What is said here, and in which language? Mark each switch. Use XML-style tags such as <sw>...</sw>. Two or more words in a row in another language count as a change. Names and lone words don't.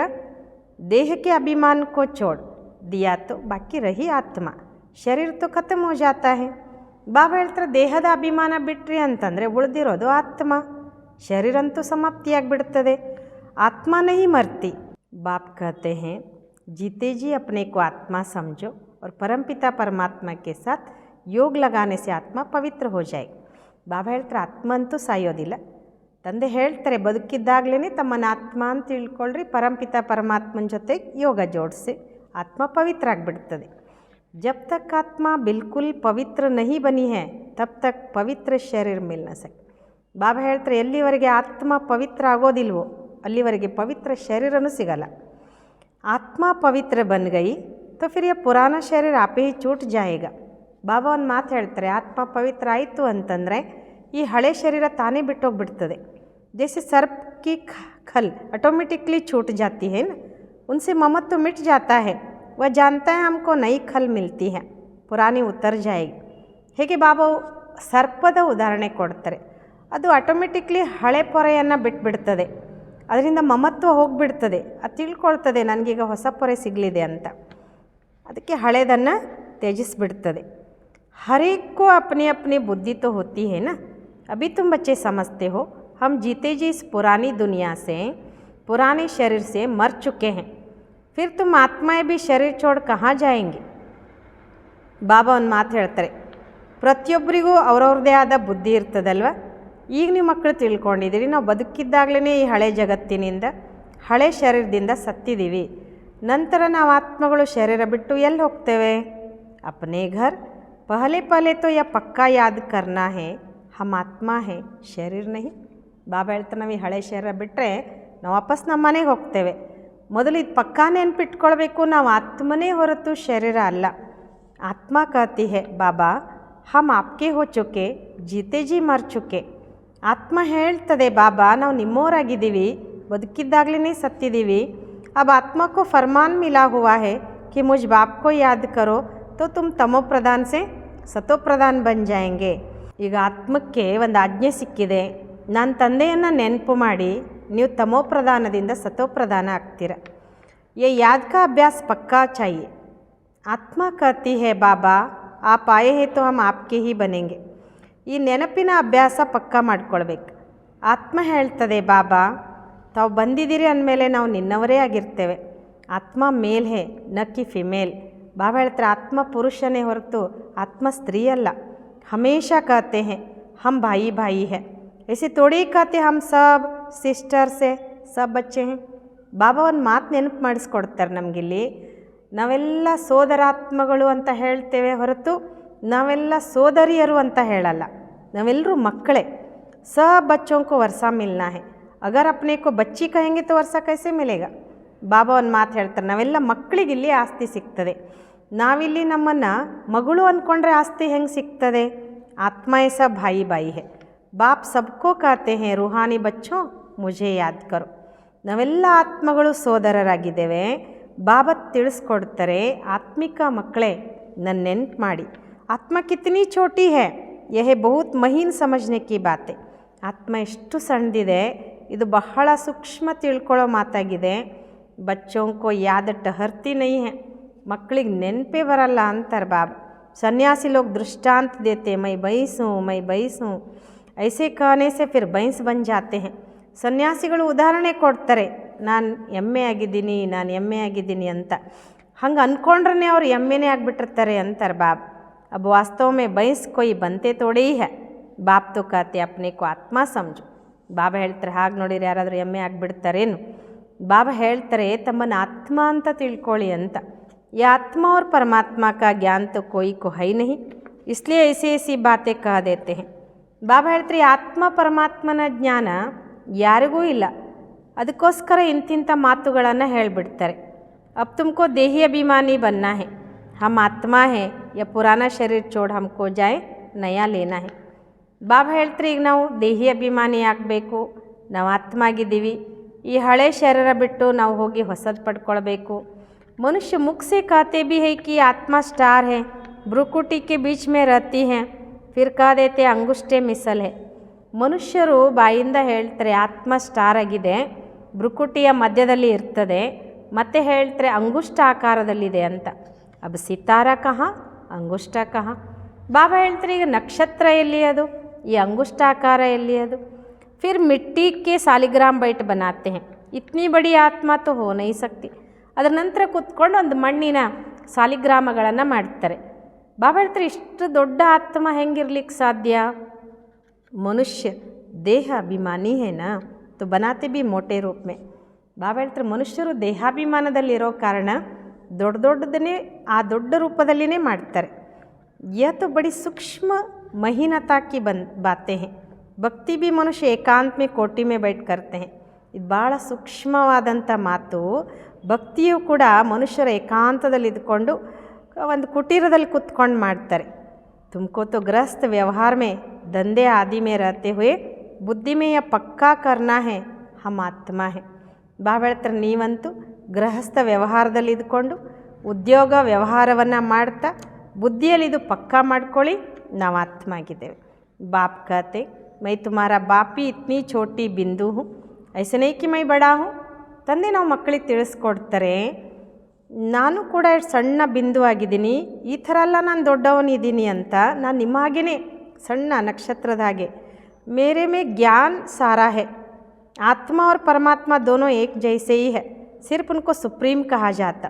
<hi>ದೇಹಕ್ಕೆ अभिमान को छोड़ दिया तो बाकी रही आत्मा, शरीर तो खतम हो जाता है.</hi> <kn>ಬಾಬಾ ಹೇಳ್ತಾರೆ, ದೇಹದ ಅಭಿಮಾನ ಬಿಟ್ರಿ ಅಂತಂದರೆ ಉಳಿದಿರೋದು ಆತ್ಮ, ಶರೀರಂತೂ ಸಮಾಪ್ತಿಯಾಗಿಬಿಡ್ತದೆ,</kn> <hi>आत्मा नहीं मरती. ಬಾಪ್ कहते हैं, जीते जी अपने को आत्मा समझो और परमपिता परमात्मा के साथ योग लगाने से आत्मा पवित्र हो जाएगी.</hi> <kn>ಬಾಬಾ ಹೇಳ್ತಾರೆ, ಆತ್ಮ ಅಂತೂ ಸಾಯೋದಿಲ್ಲ. ತಂದೆ ಹೇಳ್ತಾರೆ, ಬದುಕಿದ್ದಾಗಲೇ ತಮ್ಮನ್ನು ಆತ್ಮ ಅಂತ ತಿಳ್ಕೊಳ್ರಿ, ಪರಂಪಿತ ಪರಮಾತ್ಮನ ಜೊತೆ ಯೋಗ ಜೋಡಿಸಿ ಆತ್ಮ ಪವಿತ್ರ ಆಗಿಬಿಡ್ತದೆ.</kn> <hi>जब तक आत्मा बिल्कुल पवित्र नहीं बनी है तब तक पवित्र शरीर मिल न सके.</hi> <kn>ಬಾಬಾ ಹೇಳ್ತಾರೆ, ಎಲ್ಲಿವರೆಗೆ ಆತ್ಮ ಪವಿತ್ರ ಆಗೋದಿಲ್ವೋ ಅಲ್ಲಿವರೆಗೆ ಪವಿತ್ರ ಶರೀರನೂ ಸಿಗಲ್ಲ.</kn> <hi>आत्मा पवित्र बन गई तो फिर या पुराना शरीर आपे ही छूट जाएगा.</hi> <kn>ಬಾಬಾ ಒಂದು ಮಾತು ಹೇಳ್ತಾರೆ, ಆತ್ಮ ಪವಿತ್ರ ಆಯಿತು ಅಂತಂದರೆ ಈ ಹಳೆ ಶರೀರ ತಾನೇ ಬಿಟ್ಟೋಗ್ಬಿಡ್ತದೆ.</kn> <hi>जैसे सर्प की खल ऑटोमेटिकली छूट जाती है ना, उनसे ममत्व मिट जाता है, वह जानता है हमको नई खल मिलती है, पुरानी उतर जाएगी.</hi> <kn>ಹೇಗೆ ಬಾಬಾ ಸರ್ಪದ ಉದಾಹರಣೆ ಕೊಡ್ತಾರೆ, ಅದು ಆಟೋಮೆಟಿಕ್ಲಿ ಹಳೆ ಪೊರೆಯನ್ನು ಬಿಟ್ಬಿಡ್ತದೆ, ಅದರಿಂದ ಮಮತ್ವ ಹೋಗಿಬಿಡ್ತದೆ, ಅದು ತಿಳ್ಕೊಳ್ತದೆ ನನಗೀಗ ಹೊಸ ಪೊರೆ ಸಿಗಲಿದೆ ಅಂತ, ಅದಕ್ಕೆ ಹಳೆದನ್ನು ತ್ಯಜಿಸ್ಬಿಡ್ತದೆ.</kn> <hi>हर एक को अपनी अपनी बुद्धि तो होती है ना. अभी तुम बच्चे समझते हो हम जीते जी इस पुरानी दुनिया से पुराने शरीर से मर चुके हैं, फिर तुम आत्माएं भी शरीर छोड़ कहाँ जाएंगे.</hi> <kn>ಬಾಬಾ ಒಂದು ಮಾತು ಹೇಳ್ತಾರೆ, ಪ್ರತಿಯೊಬ್ಬರಿಗೂ ಅವ್ರವ್ರದ್ದೇ ಆದ ಬುದ್ಧಿ ಇರ್ತದಲ್ವ. ಈಗ ನೀವು ಮಕ್ಕಳು ತಿಳ್ಕೊಂಡಿದ್ದೀರಿ, ನಾವು ಬದುಕಿದ್ದಾಗಲೇ ಈ ಹಳೆ ಜಗತ್ತಿನಿಂದ ಹಳೆ ಶರೀರದಿಂದ ಸತ್ತಿದ್ದೀವಿ, ನಂತರ ನಾವು ಆತ್ಮಗಳು ಶರೀರ ಬಿಟ್ಟು ಎಲ್ಲಿ ಹೋಗ್ತೇವೆ?</kn> <hi>अपने घर. पहले पहले तो यह पक्का याद करना है हम आत्मा है शरीर नहीं.</hi> <kn>ಬಾಬಾ ಹೇಳ್ತಾರೆ, ನಾವು ಈ ಹಳೆ ಶರೀರ ಬಿಟ್ಟರೆ ನಾವು ವಾಪಸ್ ನಮ್ಮ ಮನೆಗೆ ಹೋಗ್ತೇವೆ. ಮೊದಲು ಇದು ಪಕ್ಕಾ ನೆನಪಿಟ್ಕೊಳ್ಬೇಕು, ನಾವು ಆತ್ಮನೇ ಹೊರತು ಶರೀರ ಅಲ್ಲ.</kn> <hi>ಆತ್ಮ कहती है, ಬಾಬಾ हम आपके हो चुके जीते जी मर चुके.</hi> <kn>ಆತ್ಮ ಹೇಳ್ತದೆ, ಬಾಬಾ ನಾವು ನಿಮ್ಮವರಾಗಿದ್ದೀವಿ, ಬದುಕಿದ್ದಾಗಲೇ ಸತ್ತಿದ್ದೀವಿ.</kn> <hi>अब आत्मा को फरमान मिला हुआ है कि मुझ बाप को याद करो तो तुम तमो प्रधान से सतो प्रधान बन जाएंगे.</hi> <kn>ಈಗ ಆತ್ಮಕ್ಕೆ ಒಂದು ಆಜ್ಞೆ ಸಿಕ್ಕಿದೆ, ನಾನು ತಂದೆಯನ್ನು ನೆನಪು ಮಾಡಿ ನೀವು ತಮೋ ಪ್ರಧಾನದಿಂದ ಸತೋ ಪ್ರಧಾನ ಆಗ್ತೀರ.</kn> <hi>ये याद का अभ्यास पक्का चाहिए. आत्मा कहती है, बाबा आप आए हैं तो हम आपके ही बनेंगे.</hi> <kn>ಈ ನೆನಪಿನ ಅಭ್ಯಾಸ ಪಕ್ಕಾ ಮಾಡ್ಕೊಳ್ಬೇಕು. ಆತ್ಮ ಹೇಳ್ತದೆ, ಬಾಬಾ ತಾವು ಬಂದಿದ್ದೀರಿ ಅಂದಮೇಲೆ ನಾವು ನಿನ್ನವರೇ ಆಗಿರ್ತೇವೆ.</kn> <hi>आत्मा मेल है न कि फीमेल.</hi> <kn>ಬಾಬಾ ಹೇಳ್ತಾರೆ, ಆತ್ಮ ಪುರುಷನೇ ಹೊರತು ಆತ್ಮ ಸ್ತ್ರೀ ಅಲ್ಲ.</kn> <hi>ಹಮೇಶಾ कहते हैं हम भाई भाई है, ऐसे थोड़ी कहते हम सब सिस्टर्स है सब बच्चे हैं.</hi> <kn>ಬಾಬಾ ಒಂದು ಮಾತು ನೆನಪು ಮಾಡಿಸ್ಕೊಡ್ತಾರೆ ನಮಗಿಲ್ಲಿ, ನಾವೆಲ್ಲ ಸೋದರಾತ್ಮಗಳು ಅಂತ ಹೇಳ್ತೇವೆ ಹೊರತು ನಾವೆಲ್ಲ ಸೋದರಿಯರು ಅಂತ ಹೇಳಲ್ಲ, ನಾವೆಲ್ಲರೂ ಮಕ್ಕಳೇ.</kn> <hi>सब बच्चों को वर्षा मिलना है, अगर अपने को बच्ची कहेंगे तो वर्षा कैसे मिलेगा?</hi> <kn>ಬಾಬಾ ಒಂದು ಮಾತು ಹೇಳ್ತಾರೆ, ನಾವೆಲ್ಲ ಮಕ್ಕಳಿಗೆ ಇಲ್ಲಿ ಆಸ್ತಿ ಸಿಗ್ತದೆ. ನಾವಿಲ್ಲಿ ನಮ್ಮನ್ನು ಮಗಳು ಅಂದ್ಕೊಂಡ್ರೆ ಆಸ್ತಿ ಹೆಂಗೆ ಸಿಗ್ತದೆ?</kn> <hi>ಆತ್ಮ ऐसा भाई भाई है, बाप सबको कहते हैं रूहानी बच्चों मुझे याद करो.</hi> <kn>ನಾವೆಲ್ಲ ಆತ್ಮಗಳು ಸೋದರರಾಗಿದ್ದೇವೆ. ಬಾಬಾ ತಿಳಿಸ್ಕೊಡ್ತಾರೆ, ಆತ್ಮಿಕ ಮಕ್ಕಳೇ ನನ್ನ ನೆನ್ಪು ಮಾಡಿ.</kn> <hi>आत्मा कितनी छोटी है, यह बहुत महीन समझने की बातें.</hi> <kn>ಆತ್ಮ ಎಷ್ಟು ಸಣ್ಣದಿದೆ, ಇದು ಬಹಳ ಸೂಕ್ಷ್ಮ ತಿಳ್ಕೊಳ್ಳೋ ಮಾತಾಗಿದೆ.</kn> <hi>बच्चों को याद ठहरती नहीं है,</hi> <kn>ಮಕ್ಕಳಿಗೆ ನೆನಪೇ ಬರಲ್ಲ ಅಂತಾರೆ ಬಾಬಾ.</kn> <hi>सन्यासी लोग दृष्टांत देते, मैं भैंस हूँ ऐसे कहने से फिर भैंस बन जाते हैं.</hi> <kn>ಸನ್ಯಾಸಿಗಳು ಉದಾಹರಣೆ ಕೊಡ್ತಾರೆ, ನಾನು ಎಮ್ಮೆ ಆಗಿದ್ದೀನಿ ಅಂತ. ಹಂಗೆ ಅಂದ್ಕೊಂಡ್ರೆ ಅವ್ರು ಎಮ್ಮೆನೇ ಆಗಿಬಿಟ್ಟಿರ್ತಾರೆ ಅಂತಾರೆ ಬಾಬ್.</kn> <hi>अब वास्तव में भैंस कोई बनते थोड़े ही है, बाप तो कहते अपने को आत्ಮ समझो.</hi> <kn>ಬಾಬಾ ಹೇಳ್ತಾರೆ, ಹಾಗೆ ನೋಡಿರಿ ಯಾರಾದರೂ ಎಮ್ಮೆ ಆಗಿಬಿಡ್ತಾರೇನು? ಬಾಬಾ ಹೇಳ್ತಾರೆ, ತಮ್ಮನ್ನು ಆತ್ಮ ಅಂತ ತಿಳ್ಕೊಳ್ಳಿ ಅಂತ.</kn> <hi>ये आत्मा और परमात्मा का ज्ञान तो कोई को है नहीं, इसलिए ऐसी बातें कह देते हैं.</hi> <kn>ಬಾಬಾ ಹೇಳ್ತಾರೆ, ಆತ್ಮ ಪರಮಾತ್ಮನ ಜ್ಞಾನ ಯಾರಿಗೂ ಇಲ್ಲ, ಅದಕ್ಕೋಸ್ಕರ ಇಂತಿಂಥ ಮಾತುಗಳನ್ನು ಹೇಳಿಬಿಡ್ತಾರೆ.</kn> <hi>अब तुमको देही अभिमानी बनना है, हम आत्मा है, या पुराना शरीर छोड़ हमको जाए नया लेना है.</hi> <kn>ಬಾಬಾ ಹೇಳ್ತಾರೆ, ಈಗ ನಾವು ದೇಹಿ ಅಭಿಮಾನಿ ಆಗಬೇಕು, ನಾವು ಆತ್ಮ ಆಗಿದ್ದೀವಿ, ಈ ಹಳೆ ಶರೀರ ಬಿಟ್ಟು ನಾವು ಹೋಗಿ ಹೊಸದು ಪಡ್ಕೊಳ್ಬೇಕು.</kn> <hi>मनुष्य मुख से कहते भी है कि आत्मा स्टार है, भ्रुकुटी के बीच में रहती है, फिर कह देते अंगुष्ठे मिसल है.</hi> <kn>ಮನುಷ್ಯರು ಬಾಯಿಂದ ಹೇಳ್ತಾರೆ ಆತ್ಮ ಸ್ಟಾರ್ ಆಗಿದೆ, ಭ್ರುಕುಟಿಯ ಮಧ್ಯದಲ್ಲಿ ಇರ್ತದೆ, ಮತ್ತೆ ಹೇಳ್ತಾರೆ ಅಂಗುಷ್ಟ ಆಕಾರದಲ್ಲಿದೆ ಅಂತ.</kn> <hi>अब सितारा कहाँ अंगुष्ठ कहाँ.</hi> <kn>ಬಾಬಾ ಹೇಳ್ತಾರೆ, ಈಗ ನಕ್ಷತ್ರ ಎಲ್ಲಿ ಅದು, ಈ ಅಂಗುಷ್ಟಾಕಾರ ಎಲ್ಲಿ ಅದು?</kn> <hi>फिर मिट्टी के सालिग्राम बैठ बनाते हैं, इतनी बड़ी आत्मा तो हो नहीं सकती.</hi> <kn>ಅದರ ನಂತರ ಕೂತ್ಕೊಂಡು ಒಂದು ಮಣ್ಣಿನ ಸಾಲಿಗ್ರಾಮಗಳನ್ನು ಮಾಡ್ತಾರೆ. ಬಾಬಾ ಹೇಳ್ತಾರೆ, ಇಷ್ಟು ದೊಡ್ಡ ಆತ್ಮ ಹೆಂಗಿರ್ಲಿಕ್ಕೆ ಸಾಧ್ಯ?</kn> <hi>मनुष्य देह अभिमानी है ना तो बनाते भी मोटे रूप में.</hi> <kn>ಬಾಬಾ ಹೇಳ್ತಾರೆ, ಮನುಷ್ಯರು ದೇಹಾಭಿಮಾನದಲ್ಲಿರೋ ಕಾರಣ ದೊಡ್ಡದನ್ನೇ ಆ ದೊಡ್ಡ ರೂಪದಲ್ಲಿನೇ ಮಾಡ್ತಾರೆ.</kn> <hi>यह तो बड़ी सूक्ष्म महीनता की बातें हैं, भक्ति भी मनुष्य एकांत में कोटि में बैठ करते हैं.</hi> <kn>ಇದು ಭಾಳ ಸೂಕ್ಷ್ಮವಾದಂಥ ಮಾತು. ಭಕ್ತಿಯು ಕೂಡ ಮನುಷ್ಯರ ಏಕಾಂತದಲ್ಲಿ ಇದ್ಕೊಂಡು ಒಂದು ಕುಟೀರದಲ್ಲಿ ಕೂತ್ಕೊಂಡು ಮಾಡ್ತಾರೆ.</kn> <hi>ತುಮಕೋ तो गृहस्थ व्यवहार में धंधे आदि में रहते हुए बुद्धि में यह पक्का करना है हम आत्मा है.</hi> <kn>ಬಾಬಾ ಹೇಳ್ತಾರೆ, ನೀವಂತೂ ಗೃಹಸ್ಥ ವ್ಯವಹಾರದಲ್ಲಿ ಇದ್ಕೊಂಡು ಉದ್ಯೋಗ ವ್ಯವಹಾರವನ್ನು ಮಾಡ್ತಾ ಬುದ್ಧಿಯಲ್ಲಿ ಇದು ಪಕ್ಕಾ ಮಾಡ್ಕೊಳ್ಳಿ, ನಾವು ಆತ್ಮ ಆಗಿದ್ದೇವೆ.</kn> <hi>ಬಾಪ್ कहते, मैं तुम्हारा बाप ही इतनी छोटी बिंदु हूँ, ऐसे नहीं कि मैं बड़ा हूँ.</hi> <kn>ತಂದೆ ನಾವು ಮಕ್ಕಳಿಗೆ ತಿಳಿಸ್ಕೊಡ್ತಾರೆ, ನಾನು ಕೂಡ ಸಣ್ಣ ಬಿಂದು ಆಗಿದ್ದೀನಿ, ಈ ಥರ ಎಲ್ಲ ನಾನು ದೊಡ್ಡವನಿದ್ದೀನಿ ಅಂತ. ನಾನು ನಿಮ್ಮ ಹಾಗೇ ಸಣ್ಣ ನಕ್ಷತ್ರದ ಹಾಗೆ.</kn> <hi>मेरे में ज्ञान सारा है, ಆತ್ಮ और ಪರಮಾತ್ಮ दोनों एक जैसे ही है, सिर्फ उनको सुप्रीम कहा जाता.</hi>